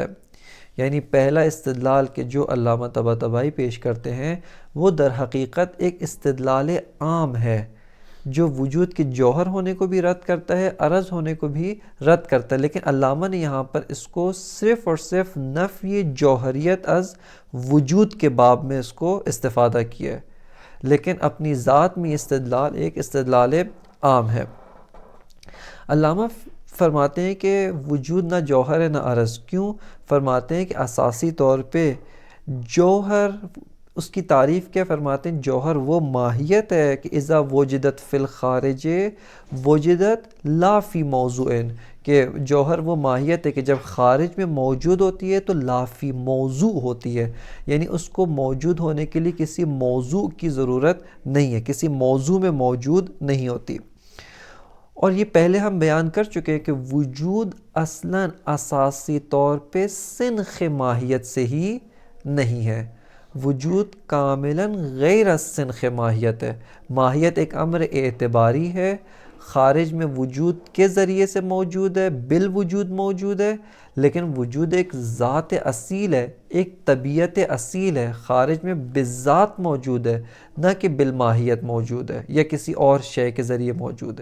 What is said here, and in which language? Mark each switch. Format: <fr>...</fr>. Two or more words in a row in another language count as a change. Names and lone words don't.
<ur>یعنی پہلا استدلال کہ جو علامہ طباطبائی پیش کرتے ہیں وہ در حقیقت ایک استدلال عام ہے جو وجود کے جوہر ہونے کو بھی رد کرتا ہے، عرض ہونے کو بھی رد کرتا ہے، لیکن علامہ نے یہاں پر اس کو صرف اور صرف نفی جوہریت از وجود کے باب میں اس کو استفادہ کیا ہے، لیکن اپنی ذات میں استدلال ایک استدلال عام ہے۔ علامہ فرماتے ہیں کہ وجود نہ جوہر ہے نہ عرض، کیوں؟ فرماتے ہیں کہ اساسی طور پہ جوہر، اس کی تعریف کیا فرماتے ہیں؟ جوہر وہ ماہیت ہے کہ</ur> <ar>اذا وجدت فی الخارج وجدت لا فی موضوع،</ar> <ur>کہ جوہر وہ ماہیت ہے کہ جب خارج میں موجود ہوتی ہے تو</ur> <ar>لا فی موضوع</ar> <ur>ہوتی ہے، یعنی اس کو موجود ہونے کے لیے کسی موضوع کی ضرورت نہیں ہے، کسی موضوع میں موجود نہیں ہوتی۔ اور یہ پہلے ہم بیان کر چکے ہیں کہ وجود اصلاً اساسی طور پہ سنخ ماہیت سے ہی نہیں ہے، وجود کاملاً غیر از سنخ ماہیت ہے۔ ماہیت ایک امر اعتباری ہے، خارج میں وجود کے ذریعے سے موجود ہے، بالوجود موجود ہے، لیکن وجود ایک ذات اصیل ہے، ایک طبیعت اصیل ہے، خارج میں بالذات موجود ہے، نہ کہ بالماہیت موجود ہے یا کسی اور شے کے ذریعے موجود ہے۔</ur>